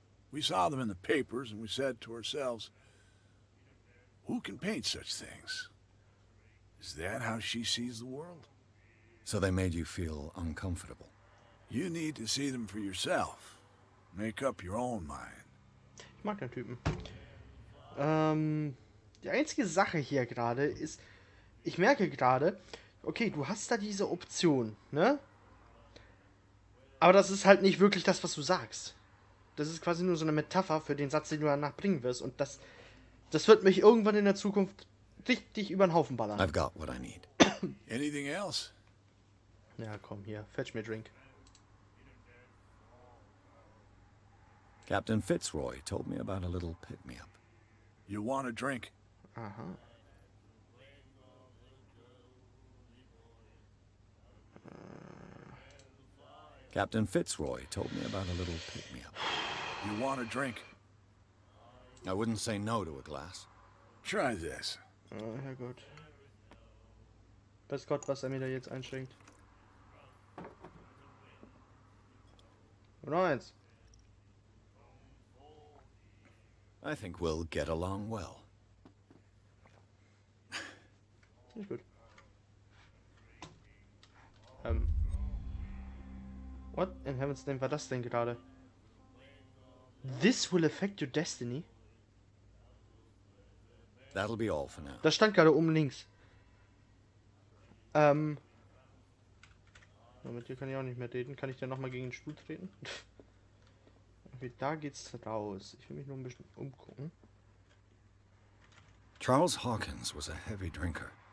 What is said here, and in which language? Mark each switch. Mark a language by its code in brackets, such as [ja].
[en] We saw them in the papers and we said to ourselves, who can paint such things? Is that how she sees the world? So they made you feel uncomfortable. You need to see them for yourself. Make up your own mind. [de] Ich mag den Typen. Die einzige Sache hier gerade ist, ich merke gerade, okay, du hast da diese Option, ne? Aber das ist halt nicht wirklich das, was du sagst. Das ist quasi nur so eine Metapher für den Satz, den du danach bringen wirst. Und das wird mich irgendwann in der Zukunft richtig über den Haufen ballern. [en] I've got what I need. Anything else? [de] Ja, komm, hier, fetch mir Drink. [en] Captain Fitzroy told me about a little pick-me-up. You want a drink? Aha. Captain Fitzroy told me about a little pick-me-up. You want a drink? I wouldn't say no to a glass. Try this. [de] Oh, Herrgott. Weiß Gott, was er mir da jetzt einschenkt. Noch eins. [en] I think we'll get along well. [de] Nicht gut. [en] What in heaven's name [de] war das denn gerade? [en] This will affect your destiny? That'll be all for now. [de] Das stand gerade oben links. Mit dir kann ich auch nicht mehr reden. Kann ich dir nochmal gegen den Stuhl treten? Okay, da geht's raus. Ich will mich nur ein bisschen umgucken. [en] Charles Hawkins was a heavy drinker.